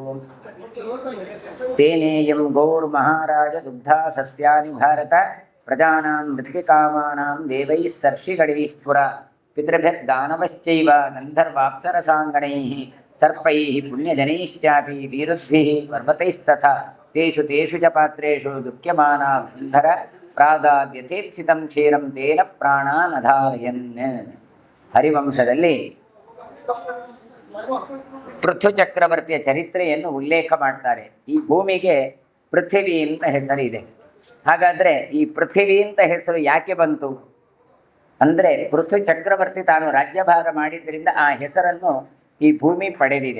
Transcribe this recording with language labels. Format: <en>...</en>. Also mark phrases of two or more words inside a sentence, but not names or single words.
<sa>तेनेयं गौर्महाराज दुग्धा सस्यानि भारत प्रजानां मृत्तिकामानां देवैः सर्षिगणैः पुरा पितृभिर्दानवश्चैव गन्धर्वाप्सरसाङ्गणैः सर्पैः पुण्यजनैश्चापि वीरुद्भिः पर्वतैस्तथा तेषु तेषु च पात्रेषु दुःख्यमाना सुन्धर प्रादाद्यथेप्सितं क्षीरं तेन ಪ್ರಾಣಾನಧಾರಯನ್.</sa> <kn>ಹರಿವಂಶದಲ್ಲಿ ಪೃಥು ಚಕ್ರವರ್ತಿಯ ಚರಿತ್ರೆಯನ್ನು ಉಲ್ಲೇಖ ಮಾಡ್ತಾರೆ. ಈ ಭೂಮಿಗೆ ಪೃಥ್ವಿ ಅಂತ ಹೆಸರಿದೆ. ಹಾಗಾದರೆ ಈ ಪೃಥ್ವಿ ಅಂತ ಹೆಸರು ಯಾಕೆ ಬಂತು ಅಂದರೆ, ಪೃಥು ಚಕ್ರವರ್ತಿ ತಾನು ರಾಜ್ಯಭಾರ ಮಾಡಿದ್ದರಿಂದ ಆ ಹೆಸರನ್ನು ಈ ಭೂಮಿ ಪಡೆದಿದೆ.</kn>